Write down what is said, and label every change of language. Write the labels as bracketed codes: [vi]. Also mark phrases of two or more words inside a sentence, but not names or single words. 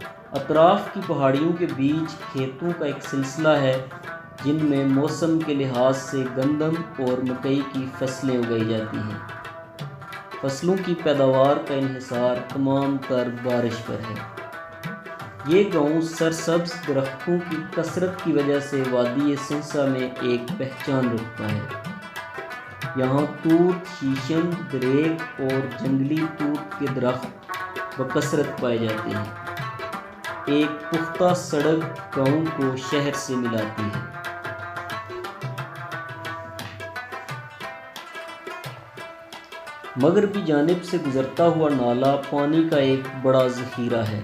[ur] اطراف کی پہاڑیوں کے بیچ کھیتوں کا ایک سلسلہ ہے جن میں موسم کے لحاظ سے گندم اور مکئی کی فصلیں اگائی جاتی ہیں۔ فصلوں کی پیداوار کا انحصار تمام تر بارش پر ہے۔ یہ گاؤں سرسبز درختوں کی کثرت کی وجہ سے وادی سہسا میں ایک پہچان رکھتا ہے۔ یہاں توت، شیشم، دریک اور جنگلی توت کے درخت بکثرت پائے جاتے ہیں۔ ایک پختہ سڑک گاؤں کو شہر سے ملاتی ہے۔ مغربی جانب سے گزرتا ہوا نالا پانی کا ایک بڑا ذخیرہ ہے۔